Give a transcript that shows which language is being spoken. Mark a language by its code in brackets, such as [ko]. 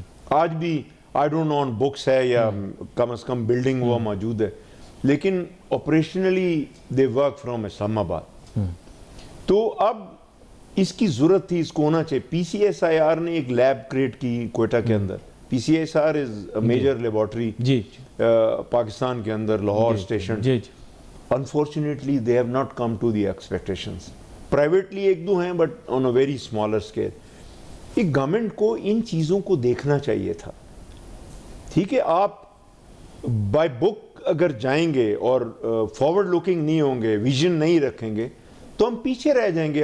[ur] آج بھی [en] I don't know [ur] on books ہے یا کم از کم بلڈنگ وہ موجود ہے, لیکن آپریشنلی [en] They work from Islamabad. [ur] تو اب اس کی ضرورت تھی, اس کو ہونا چاہیے. پی سی ایس آئی آر نے ایک لیب کریٹ کی کوئٹہ کے اندر. پی سی ایس آر [en] is major laboratory [ur] پاکستان کے اندر, Lahore station. [en] Unfortunately they have not come to the expectations. [ur] Privately ایک دو ہیں [en] But on a very smaller scale. [ur] ایک گورنمنٹ کو ان چیزوں کو دیکھنا چاہیے تھا. ٹھیک ہے, آپ بائی بک اگر جائیں گے اور فارورڈ لوکنگ نہیں ہوں گے, ویژن نہیں رکھیں گے, تو ہم پیچھے رہ جائیں گے.